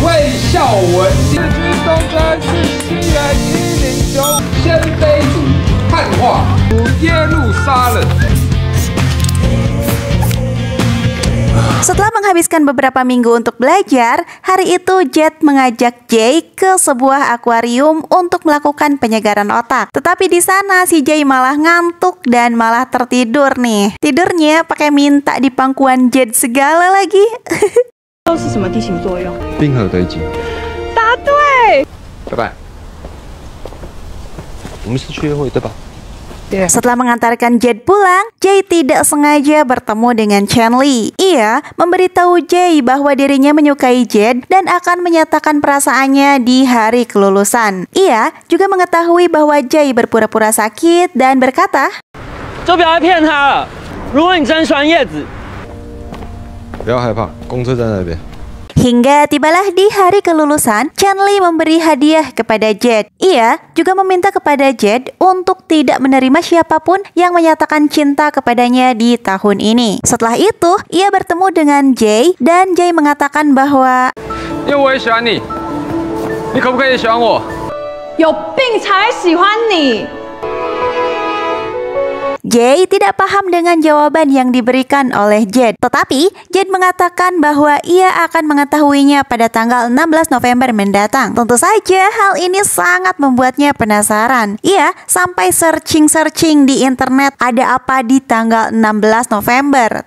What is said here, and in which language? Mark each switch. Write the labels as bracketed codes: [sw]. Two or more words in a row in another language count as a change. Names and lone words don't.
[id] Setelah menghabiskan beberapa minggu untuk belajar, hari itu Jade mengajak Jay ke sebuah akuarium untuk melakukan penyegaran otak. Tetapi di sana si Jay malah ngantuk dan malah tertidur nih. Tidurnya pakai minta di pangkuan Jade segala lagi. [zh] 都是什么地形作用？冰河堆积。答对。拜拜。我们是去约会对吧？ [id] Setelah mengantarkan Jade pulang, Jay tidak sengaja bertemu dengan Chandler. Ia memberitahu Jay bahwa dirinya menyukai Jade dan akan menyatakan perasaannya di hari kelulusan. Ia juga mengetahui bahwa Jay berpura-pura sakit dan berkata, [zh] 就不要再骗他了。如果你真喜欢叶子，不要害怕，公车在那边。 [id] Hingga tibalah di hari kelulusan, Chandler memberi hadiah kepada Jade. Ia juga meminta kepada Jade untuk tidak menerima siapapun yang menyatakan cinta kepadanya di tahun ini. Setelah itu, ia bertemu dengan Jay dan Jay mengatakan bahwa [zh] 因为我也喜欢你，你可不可以也喜欢我？有病才喜欢你。 [id] Jay tidak paham dengan jawaban yang diberikan oleh Jade. Tetapi Jade mengatakan bahwa ia akan mengetahuinya pada tanggal 16 November mendatang. Tentu saja hal ini sangat membuatnya penasaran. Ia sampai searching di internet ada apa di tanggal 16 November.